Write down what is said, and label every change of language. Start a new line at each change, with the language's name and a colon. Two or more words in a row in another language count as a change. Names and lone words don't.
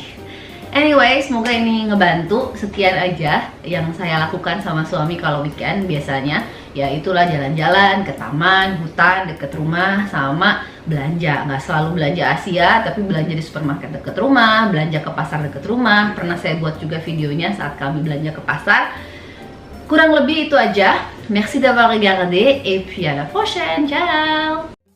Indonesian: Anyway, semoga ini ngebantu. Sekian aja yang saya lakukan sama suami kalau weekend biasanya. Ya itulah jalan-jalan ke taman, hutan deket rumah, sama belanja. Nggak selalu belanja Asia, tapi belanja di supermarket deket rumah, belanja ke pasar deket rumah. Pernah saya buat juga videonya saat kami belanja ke pasar. Kurang lebih itu aja.
French: Merci d'avoir regardé et puis à la prochaine. Ciao.